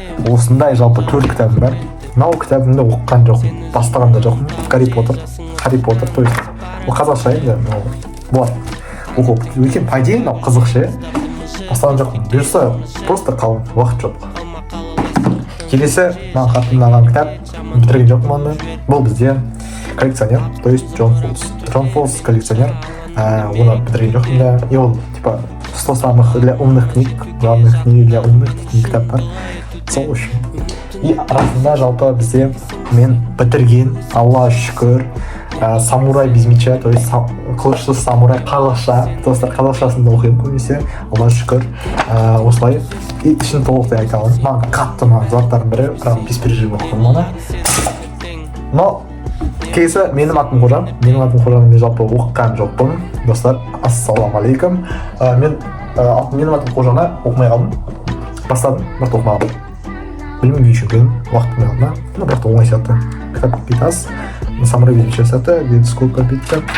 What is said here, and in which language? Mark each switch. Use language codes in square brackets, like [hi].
[kk] Осындай жалпы 4 кітабым бар. Мынау кітабымды оқыған жоқпын, бастаған да жоқпын. Harry Potter, [ru] то есть [kk] ол қазақша енді болады. Оқып, өйткені [ru] по идее [kk] мынау қызық ше. Бастаған жоқпын. Бұйырса [ru] просто [kk] қалың, уақыт жоқ. Келесі маған қатты ұнаған кітап, бітірген жоқпын оны. Бұл бізде коллекционер, [ru] то есть [kk] Джон Фолс коллекционер. Оны бітірген жоқпын да. [ru] И ол типа 100 самых для умных книг, главных книг для умных [kk] кітап бар. Сол үшін. И арасында жалпы бізде мен бітірген, Аллаға шүкір, [ru] самурай без меча, то есть [kk] қылышсыз самурай қазақша, достар қазақшасында оқимын көбінесе, Аллаға шүкір. Осылай и ішін толықтай айта аламын. Маған қатты ұнаған заттардың бірі, [ru] прям без переживаний [kk] оқыдым оны. Но кейсі менің атым Қожа, мен жалпы оқыған жоқпын. Достар, ассалаумағалейкум. Менің атым Қожаны оқымай қалдым. Бастадым, бірақ оқымай қалдым. Білмеймін не үшін келдім, уақыт болмай қалды ма? Бірақ оңай сияқты. Кітап бет аз. [ru] Самурай без меча [kk] сияқты, [ru] где-то сколько [kk] бет- [ru] то?